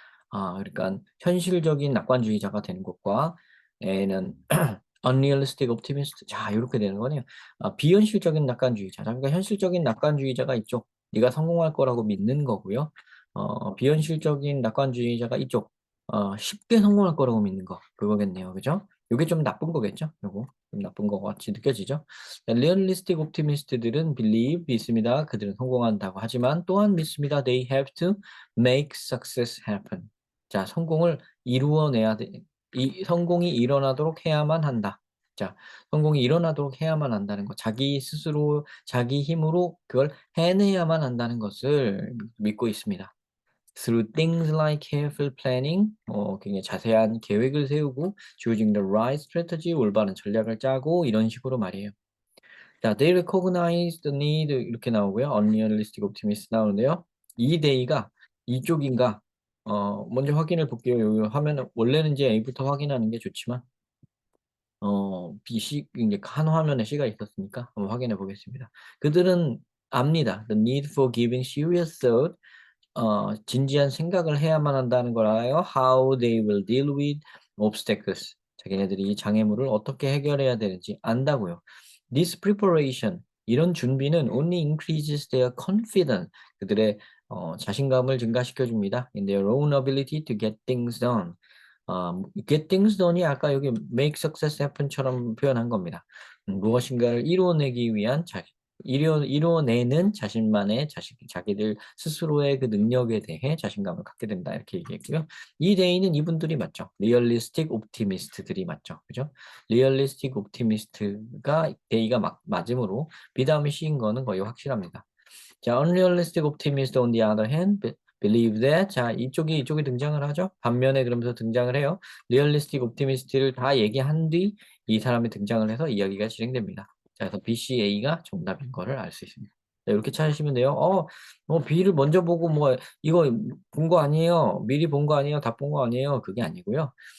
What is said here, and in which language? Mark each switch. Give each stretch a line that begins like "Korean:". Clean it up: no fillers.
Korean: 그러니까 현실적인 낙관주의자가 되는 것과 얘는 unrealistic optimist. 자, 요렇게 되는 거네요. 비현실적인 낙관주의자. 그러니까 현실적인 낙관주의자가 이쪽. 네가 성공할 거라고 믿는 거고요. 비현실적인 낙관주의자가 이쪽. 쉽게 성공할 거라고 믿는 거. 그거겠네요. 그죠? 요게 좀 나쁜 거겠죠? 요거. 좀 나쁜 거 같이 느껴지죠? realistic optimist들은 believe, 믿습니다. 그들은 성공한다고 하지만 또한 믿습니다.
English: They have to make success happen.
Korean: 자, 성공을 이루어내야 돼. 이 성공이 일어나도록 해야만 한다. 자, 성공이 일어나도록 해야만 한다는 것. 자기 스스로 자기 힘으로 그걸 해내야만 한다는 것을 믿고 있습니다.
English: Through things like careful planning,
Korean: 굉장히 자세한 계획을 세우고,
English: choosing the right strategy,
Korean: 올바른 전략을 짜고 이런 식으로 말이에요.
English: 자, they recognize the need
Korean: 이렇게 나오고요.
English: unrealistic optimist 나오는데요.
Korean: 이 day가 이쪽인가? 먼저 확인을 볼게요. 여기 화면 원래는 이제 A부터 확인하는 게 좋지만 B, C 이제 한 화면에 C가 있었으니까 한번 확인해 보겠습니다. 그들은 압니다.
English: The need for giving serious thought.
Korean: 진지한 생각을 해야만 한다는 걸 알아요.
English: How they will deal with obstacles.
Korean: 자기네들이 이 장애물을 어떻게 해결해야 되는지 안다고요.
English: This preparation,
Korean: 이런 준비는
English: only increases their confidence.
Korean: 그들의 자신감을 증가시켜 줍니다.
English: In their own ability to get things done. get things done
Korean: 이 아까 여기
English: make success happen
Korean: 처럼 표현한 겁니다. 무엇인가를 이루어내기 위한 이루어내는 자신만의 자기들 스스로의 그 능력에 대해 자신감을 갖게 된다 이렇게 얘기했고요. 이 데이는 이분들이 맞죠. 리얼리스틱 옵티미스트들이 맞죠. 그죠? 리얼리스틱 옵티미스트가 데이가 맞으므로 B 다음에 C인 거는 거의 확실합니다.
English: 자, unrealistic optimist on the other hand believe that.
Korean: 자, 이쪽이 등장을 하죠. 반면에 그러면서 등장을 해요. realistic optimist를 다 얘기한 뒤 이 사람이 등장을 해서 이야기가 진행됩니다. 자, 그래서 B, C, A가 정답인 거를 알 수 있습니다. 자, 이렇게 찾으시면 돼요. B를 먼저 보고 뭐 이거 본 거 아니에요. 미리 본 거 아니에요. 다 본 거 아니에요. 그게 아니고요.